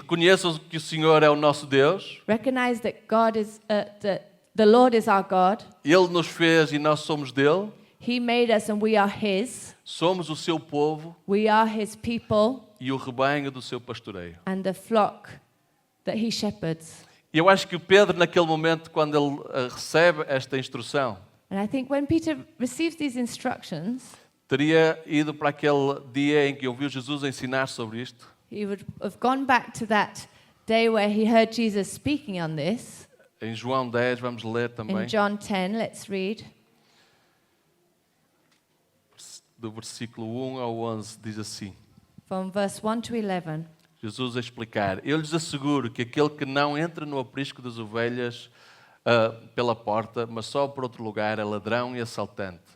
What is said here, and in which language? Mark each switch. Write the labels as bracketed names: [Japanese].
[Portuguese] reconheçam que o Senhor é o nosso Deus, [English] Recognize that God is the Lord is our God. [Portuguese] Ele nos fez e nós somos dele, [English] He made us and we are His. [Portuguese] somos o seu povo [English] We are His people [Portuguese] e o rebanho do seu pastoreio. [English] and the flock that He shepherds. [Portuguese] E eu acho que o Pedro, naquele momento, quando ele recebe esta instrução, [English] And I think when Peter receives these instructions, [Portuguese] teria ido para aquele dia em que ouviu Jesus ensinar sobre isto, [English] he would have gone back to that day where he heard Jesus speaking on this. [Portuguese] em João 10, vamos ler também, [English] In John 10, let's read. [Portuguese] do versículo 1 ao 11, diz assim: [English] From verse 1 to 11. [Portuguese] Jesus a explicar: eu lhes asseguro que aquele que não entra no aprisco das ovelhas pela porta, mas só por outro lugar, é ladrão e assaltante.